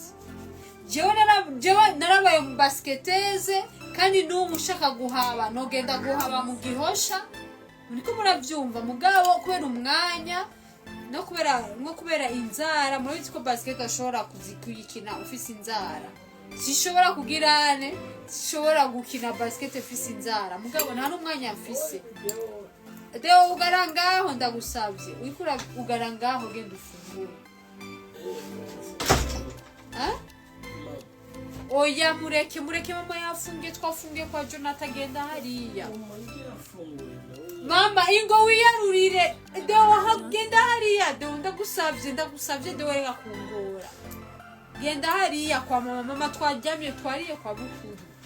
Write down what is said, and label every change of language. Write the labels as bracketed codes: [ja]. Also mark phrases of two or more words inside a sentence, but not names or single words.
[rn] Jewe narabaye mu basketeze kandi n'umushaka guhaba nogenda guhaba mu gihosha muriko muravyumva mugabo kubera umwanya no kubera inzara murabizi ko basket ashobora kuzikuyikina ufise inzara sishobora kugirane sishobora gukina basket ufise inzara mugabo nta n'umwanya mfise. Deo ugarangaho ndagusabye wikura ugarangaho genda ufungure oya mureke mama yafunge twafunge kwa Jonathan genda hariya mama ingo wiyarurire deo hagenda hariya deo ndagusabye deo reka kungora genda hariya kwa mama twajyamye twariye kwa bukuru